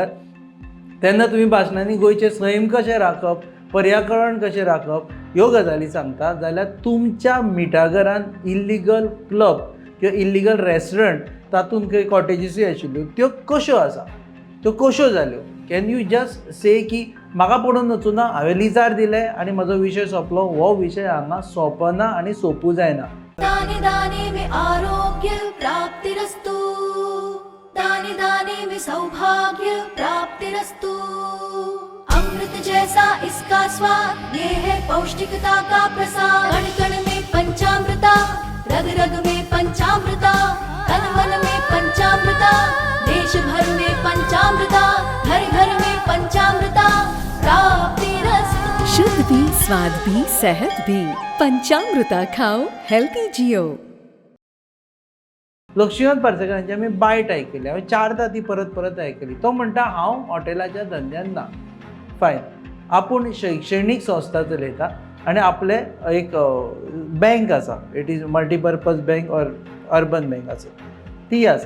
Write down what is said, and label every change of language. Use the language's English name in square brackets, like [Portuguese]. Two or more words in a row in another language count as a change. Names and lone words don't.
[Konkani] तेन्ना तुमी भाशणांनी गोंयचें सैम कशें राखप, पर्यावरण कशें राखप ह्यो गजाली सांगता, जाल्यार तुमच्या मिठागरान [English] illegal club [Konkani] किंवा [English] illegal restaurant [Konkani] तातूंत खंय कॉटेजीसूय आशिल्ल्यो त्यो कश्यो आसा, त्यो कश्यो जाल्यो. [English] Can you just say [Konkani] की म्हाका पडून वचूना, हांवें लिजार दिलें आनी म्हजो विशय सोंपलो. हो विशय हांगा सोंपना आनी सोंपूं जायना. [Hindi] दाने दाने में आरोग्य प्राप्तिरस्तु, दाने दाने में सौभाग्य प्राप्तिरस्तु. अमृत जैसा इसका स्वाद, ये है पौष्टिकता का प्रसाद. कण कण में पंचामृता, रग रग में पंचामृता, तन मन में पंचामृता, देश भर में पंचामृता, घर घर में पंचामृता प्राप्तिरस्तु. शुद्ध भी, स्वाद भी, सेहत भी. पंचामृता खाओ, हेल्थी जियो. [Konkani] लक्ष्मीकांत पार्सेकारांची आमी बायट आयकली, हांवें 4दा ती परत परत आयकली. तो म्हणटा हांव हॉटेलाच्या धंद्यान ना. फायन, आपूण शैक्षणीक संस्था चलयता आनी आपले एक बँक आसा, [English] it is multipurpose bank or urban bank [Konkani] आसा ती आसा.